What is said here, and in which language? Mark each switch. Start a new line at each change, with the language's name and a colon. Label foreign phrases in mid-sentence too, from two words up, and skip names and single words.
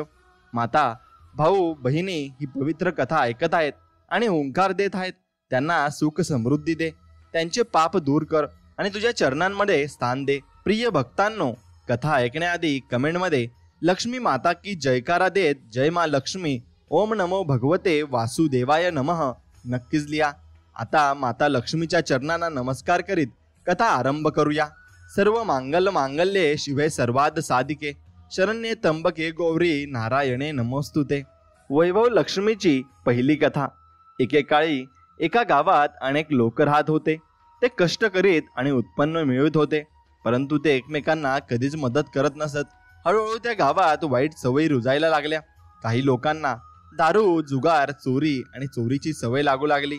Marathi: माता, भाऊ बहिणी ही पवित्र कथा ऐकत आहेत आणि ओंकार देत आहेत, त्यांना सुख समृद्धी दे, त्यांचे पाप दूर कर आणि तुझ्या चरणांमध्ये स्थान दे। प्रिय भक्तांनो, कथा ऐकण्याआधी कमेंटमध्ये लक्ष्मी माता की जयकारा देत
Hindi: जय मा लक्ष्मी,
Sanskrit: ओम नमो भगवते वासुदेवाय नमः
Marathi: नक्कीच लिहा। आता माता लक्ष्मीच्या चरणांना नमस्कार करीत कथा आरंभ करूया।
Sanskrit: सर्व मांगल्य मांगल्ये शिवे सर्वाद साधिके, शरण्ये त्र्यंबके गौरी नारायणे नमोस्तुते।
Marathi: वैभव लक्ष्मीची पहिली कथा। एकेकाळी एका गावात अनेक लोक राहत होते। ते कष्ट करीत आणि उत्पन्न मिळवत होते, परंतु ते एकमेकांना कधीच मदत करत नसत। हळूहळू त्या गावात वाईट सवयी रुजायला लागल्या। काही लोकांना दारू, जुगार, चोरी आणि चोरीची सवय लागू लागली।